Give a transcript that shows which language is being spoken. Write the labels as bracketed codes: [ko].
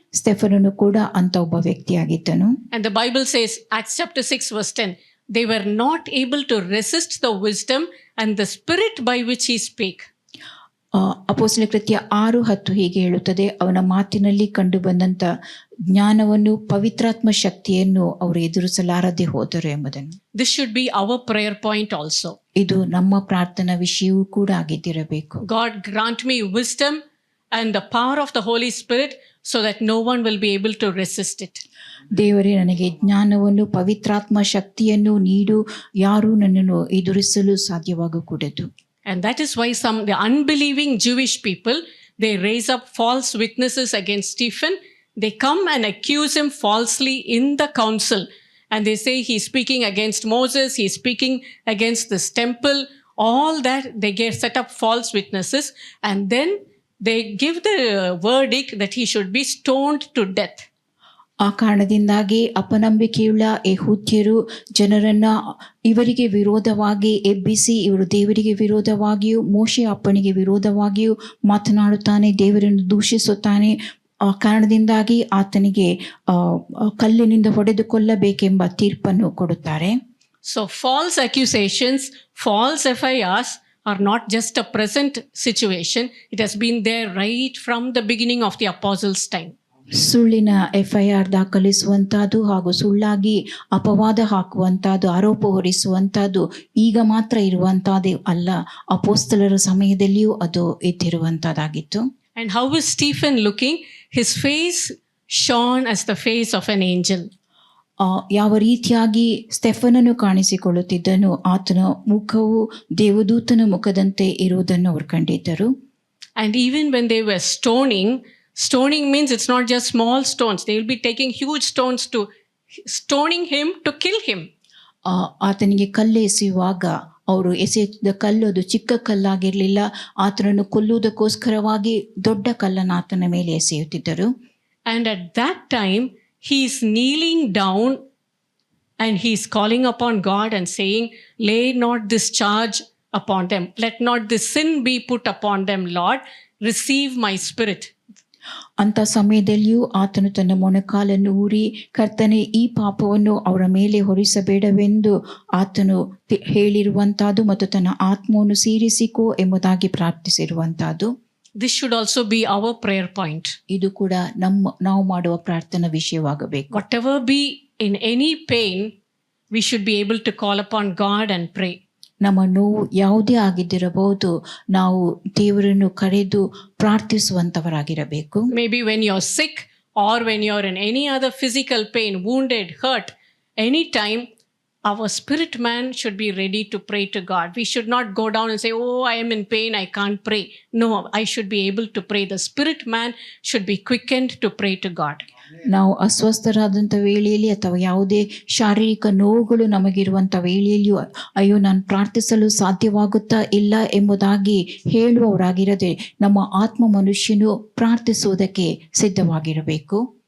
[kn] ಸ್ಟೆಫನನು ಕೂಡ ಅಂತ ಒಬ್ಬ ವ್ಯಕ್ತಿಯಾಗಿದ್ದನು. [en] And the Bible says, Acts chapter 6 verse 10, they were not able to resist the wisdom and the spirit by which he spake. [kn] ಅಪೊಸ್ತಲರ ಕೃತ್ಯ 6:10 ಹೀಗೆ ಹೇಳುತ್ತದೆ, ಅವನ ಮಾತಿನಲ್ಲಿ ಕಂಡು ಬಂದಂತ ಜ್ಞಾನವನ್ನು, ಪವಿತ್ರಾತ್ಮ ಶಕ್ತಿಯನ್ನು ಅವರು ಎದುರಿಸಲಾರದೆ ಹೋದರು ಎಂಬುದನ್ನು. [en] This should be our prayer point also. [kn] ಇದು ನಮ್ಮ ಪ್ರಾರ್ಥನಾ ವಿಷಯವೂ ಕೂಡ ಆಗಿದ್ದಿರಬೇಕು. [en] God grant me wisdom and the power of the Holy Spirit so that no one will be able to resist it. [kn] ದೇವರೇ ನನಗೆ ಜ್ಞಾನವನ್ನು, ಪವಿತ್ರಾತ್ಮ ಶಕ್ತಿಯನ್ನು ನೀಡು, ಯಾರೂ ನನ್ನನ್ನು ಎದುರಿಸಲು ಸಾಧ್ಯವಾಗಕೂಡದು. [en] And that is why the unbelieving Jewish people, they raise up false witnesses against Stephen. They come and accuse him falsely in the council. And they say he's speaking against Moses, he's speaking against this temple, all that. They set up false witnesses. And then they give the verdict that he should be stoned to death. [kn] ಆ ಕಾರಣದಿಂದಾಗಿ ಅಪನಂಬಿಕೆಯುಳ್ಳ ಯೆಹೂದ್ಯರು ಜನರನ್ನ ಇವರಿಗೆ ವಿರೋಧವಾಗಿ ಎಬ್ಬಿಸಿ, ಇವರು ದೇವರಿಗೆ ವಿರೋಧವಾಗಿಯೂ ಮೋಶೆ ಅಪ್ಪಣಿಗೆ ವಿರೋಧವಾಗಿಯೂ ಮಾತನಾಡುತ್ತಾನೆ, ದೇವರನ್ನು ದೂಷಿಸುತ್ತಾನೆ. ಆ ಕಾರಣದಿಂದಾಗಿ ಆತನಿಗೆ ಕಲ್ಲಿನಿಂದ ಹೊಡೆದು ಕೊಲ್ಲಬೇಕೆಂಬ ತೀರ್ಪನ್ನು ಕೊಡುತ್ತಾರೆ. [en] So false accusations, false FIRs are not just a present situation. It has been there right from the beginning of the apostles' time. [kn] ಸುಳ್ಳಿನ FIR ದಾಖಲಿಸುವಂತಹದ್ದು ಹಾಗೂ ಸುಳ್ಳಾಗಿ ಅಪವಾದ ಹಾಕುವಂತಹದ್ದು, ಆರೋಪ ಹೊರಿಸುವಂತಹದ್ದು ಈಗ ಮಾತ್ರ ಇರುವಂತಹದ್ದು ಅಲ್ಲ, ಅಪೊಸ್ತಲರ ಸಮಯದಲ್ಲಿಯೂ ಅದು ಇದ್ದಿರುವಂತಹದ್ದಾಗಿತ್ತು. [en] And how is Stephen looking? His face shone as the face of an angel. [kn] ಯಾವ ರೀತಿಯಾಗಿ ಸ್ಟೆಫನನು ಕಾಣಿಸಿಕೊಳ್ಳುತ್ತಿದ್ದನು, ಆತನ ಮುಖವು ದೇವದೂತನ ಮುಖದಂತೆ ಇರುವುದನ್ನು ಅವರು ಕಂಡಿದ್ದರು. [en] And even when they were stoning means it's not just small stones. They will be taking huge stones to stoning him to kill him. [kn] ಆತನಿಗೆ ಕಲ್ಲು ಎಸೆಯುವಾಗ ಅವರು ಎಸೆದ ಕಲ್ಲು ಅದು ಚಿಕ್ಕ ಕಲ್ಲಾಗಿರಲಿಲ್ಲ, ಆತನನ್ನು ಕೊಲ್ಲುವುದಕ್ಕೋಸ್ಕರವಾಗಿ ದೊಡ್ಡ ಕಲ್ಲನ್ನು ಆತನ ಮೇಲೆ ಎಸೆಯುತ್ತಿದ್ದರು. [en] And at that time he is kneeling down and he is calling upon God and saying, lay not this charge upon them, let not this sin be put upon them, Lord, receive my spirit. [kn] ಅಂತ ಸಮಯದಲ್ಲಿಯೂ ಆತನು ತನ್ನ ಮೊಣಕಾಲನ್ನು ಊರಿ, ಕರ್ತನೆ ಈ ಪಾಪವನ್ನು ಅವರ ಮೇಲೆ ಹೊರಿಸಬೇಡವೆಂದು ಆತನು ಹೇಳಿರುವಂತಹದ್ದು ಮತ್ತು ತನ್ನ ಆತ್ಮವನ್ನು ಸೇರಿಸಿಕೋ ಎಂಬುದಾಗಿ ಪ್ರಾರ್ಥಿಸಿರುವಂತಹದ್ದು. [en] This should also be our prayer point. [kn] ಇದು ಕೂಡ ನಾವು ಮಾಡುವ ಪ್ರಾರ್ಥನಾ ವಿಷಯವಾಗಬೇಕು. [en] Whatever be in any pain, we should be able to call upon God and pray. [kn] ನಮ್ಮ ನೋವು ಯಾವುದೇ ಆಗಿದ್ದಿರಬಹುದು, ನಾವು ದೇವರನ್ನು ಕರೆದು ಪ್ರಾರ್ಥಿಸುವಂತವರಾಗಿರಬೇಕು. [en] Maybe when you're sick or when you're in any other physical pain, wounded, hurt, anytime, our spirit man should be ready to pray to God. We should not go down and say, oh, I am in pain, I can't pray. No, I should be able to pray. The spirit man should be quickened to pray to God. [kn] ನಾವು ಅಸ್ವಸ್ಥರಾದಂಥ ವೇಳೆಯಲ್ಲಿ ಅಥವಾ ಯಾವುದೇ ಶಾರೀರಿಕ ನೋವುಗಳು ನಮಗಿರುವಂಥ ವೇಳೆಯಲ್ಲಿಯೂ ಅಯ್ಯೋ ನಾನು ಪ್ರಾರ್ಥಿಸಲು ಸಾಧ್ಯವಾಗುತ್ತಾ ಇಲ್ಲ ಎಂಬುದಾಗಿ ಹೇಳುವವರಾಗಿರದೆ ನಮ್ಮ ಆತ್ಮ ಮನುಷ್ಯನು ಪ್ರಾರ್ಥಿಸುವುದಕ್ಕೆ ಸಿದ್ಧವಾಗಿರಬೇಕು.